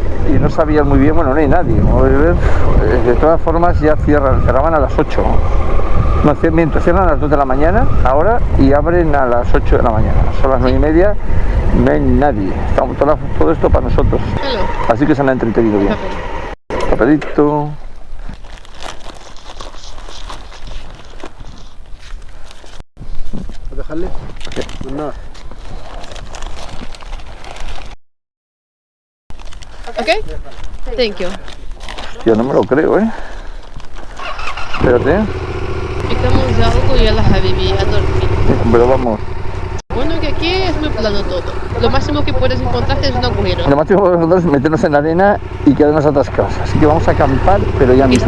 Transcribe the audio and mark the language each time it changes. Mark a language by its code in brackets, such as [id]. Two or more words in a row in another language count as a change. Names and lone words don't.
[es] Y no sabían muy bien, bueno, no hay nadie. De todas formas ya cerraban a las 8. No, miento, cierran a las 2 de la mañana ahora y abren a las 8 de la mañana. Son las 9:30, no hay nadie. Estamos todo esto para nosotros. Hello. Así que se han entretenido bien. Papel. Papelito. [ar] دخلي النار [es] Okay? [en] Thank you. [es] Hostia, no me lo creo, ¿eh? Espérate. Picamos algo y a la Habibi a dormir. Pero vamos. Bueno, que aquí es muy plano todo. Lo máximo que puedes encontrarte es un agujero. Lo máximo que podemos hacer es meternos en la arena y quedarnos atascados. Así que vamos a acampar, pero ya mismo.